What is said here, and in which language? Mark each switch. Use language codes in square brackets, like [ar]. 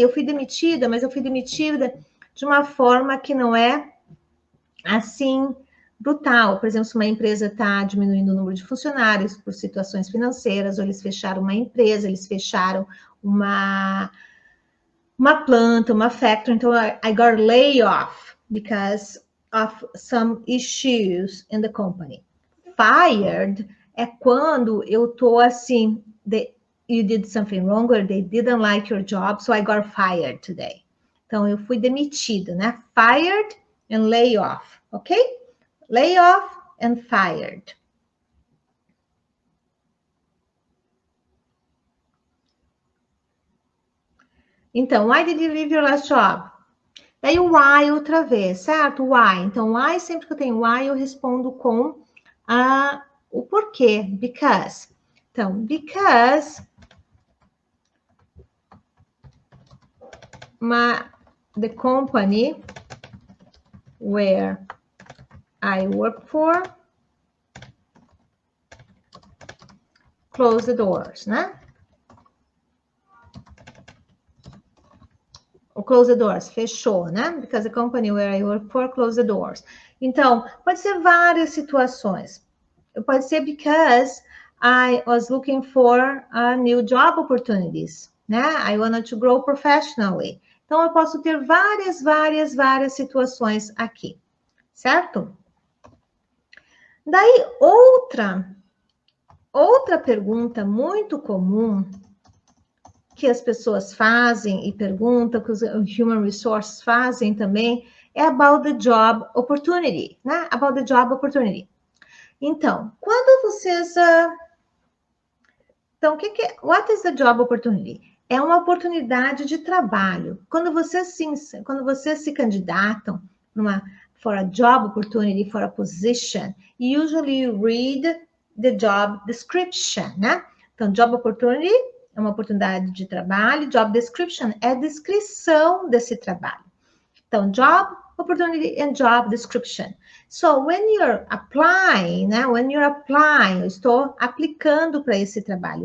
[pt] Eu fui demitida, mas eu fui demitida de uma forma que não é assim brutal. Por exemplo, se uma empresa está diminuindo o número de funcionários por situações financeiras, ou eles fecharam uma empresa, eles fecharam uma planta, uma factory. [en] Então, I got layoff because of some issues in the company. Fired [pt] é quando eu tô assim, [en] you did something wrong or they didn't like your job, so I got fired today. [pt] Então, eu fui demitida, né? [en] Fired and layoff, ok? Layoff and fired. Então, why did you leave your last job? [pt] Daí o why outra vez, certo? Why. Então, why, sempre que eu tenho why, eu respondo com o porquê. [en] Because. Então, because the company where I work for closed the doors, né? [pt] O close the doors, fechou, né? [en] Because the company where I work for closed the doors. [pt] Então, pode ser várias situações. Pode ser [en] because I was looking for new job opportunities, né? I wanted to grow professionally. [pt] Então, eu posso ter várias situações aqui, certo? Daí, outra pergunta muito comum que as pessoas fazem e perguntam, que os Human Resources fazem também, é [en] about the job opportunity, [pt] né? [en] About the job opportunity. [pt] Então, quando vocês... [en] Então, what is the job opportunity? [pt] É uma oportunidade de trabalho. Quando vocês se candidatam [en] for a job opportunity, for a position, you usually read the job description, né? [pt] Então, job opportunity é uma oportunidade de trabalho, job description é a descrição desse trabalho. [en] Então, job opportunity and job description. So, when you're applying, né? When you're applying, [pt] eu estou aplicando para esse trabalho.